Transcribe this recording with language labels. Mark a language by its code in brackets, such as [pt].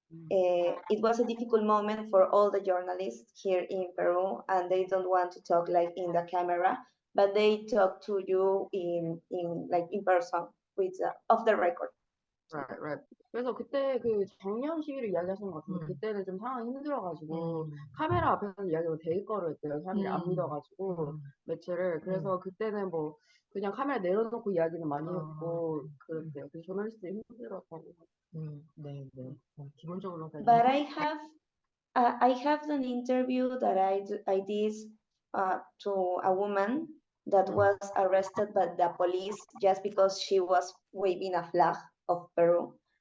[en] It was a difficult moment for all the journalists here in Peru, and they don't want to talk like in the camera, but they talk to you in person with off the record. Right. [ko] 그래서 그때 그 작년 시위를 이야기하시는 것 같은데 그때는 좀 상황이 힘들어가지고 카메라 앞에서 이야기하면 되게 꺼려했대요. 사람들이 안 믿어가지고 매체를. 그래서 그때는 뭐 그냥 카메라 내려놓고 이야기는 많이 했고 그랬대요. 그래서 저널리스트들이 힘들었다고. 네. 기본적으로. [en] But I have an interview that I did to a woman that was arrested by the police just because she was waving a flag of Peru.